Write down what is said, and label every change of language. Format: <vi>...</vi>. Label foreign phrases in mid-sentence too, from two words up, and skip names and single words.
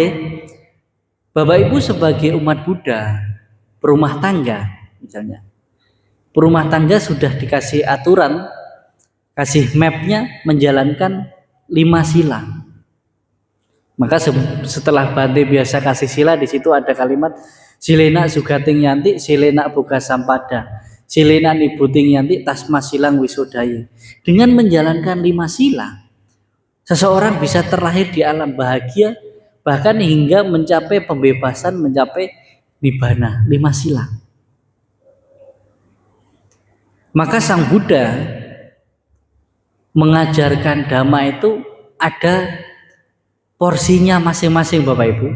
<id>Bapak Ibu sebagai umat Buddha, berumah tangga misalnya, berumah tangga sudah dikasih aturan, kasih mapnya menjalankan 5 sila. Maka setelah Bante biasa kasih sila, di situ ada kalimat</id> <pi>Silena sugating yanti, silena boga sampada. Silenan ibu ting yanti tasma silang wisodai.</pi> <id>Dengan menjalankan 5 sila, seseorang bisa terlahir di alam bahagia, bahkan hingga mencapai pembebasan, mencapai nibbana. 5 sila. Maka Sang Buddha mengajarkan dhamma itu ada porsinya masing-masing Bapak Ibu.</id>